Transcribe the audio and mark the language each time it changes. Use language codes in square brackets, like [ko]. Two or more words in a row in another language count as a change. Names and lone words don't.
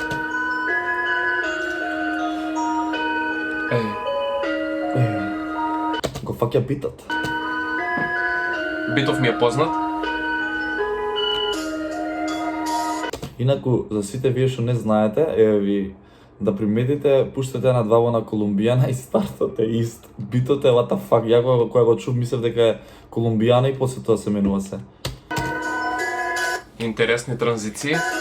[mk] Го фаќа битот. Битов ми е познат. Инаку, за сите вие што не знаете, еве ви да приметите, пуштате една дваба на Колумбијана и стартот е ист. Битот е [en] what the fuck, [mk] ја кога го чув мислев дека е Колумбијана и после тоа се менува се. Интересни транзиции.